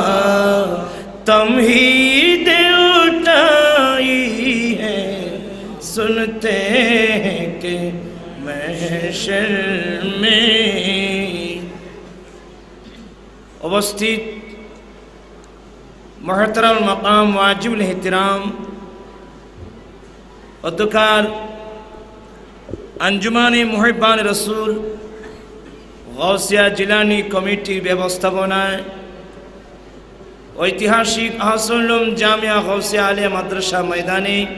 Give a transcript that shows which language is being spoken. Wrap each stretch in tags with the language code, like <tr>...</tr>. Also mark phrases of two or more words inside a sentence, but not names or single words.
<ur>تمہید اٹھائی ہے سنتے ہیں کہ محشر میں</ur> <bn>উপস্থিত</bn> <ur>محترم مقام واجب الاحترام</ur> <bn>অধ্যকার আঞ্জুমানে মুহিব্বান রসুল গাউসিয়া জিলানী কমিটির ব্যবস্থাপনায় ঐতিহাসিক আহসানুল জামিয়া গাউসিয়া আলিয়া মাদ্রাসা ময়দানে</bn>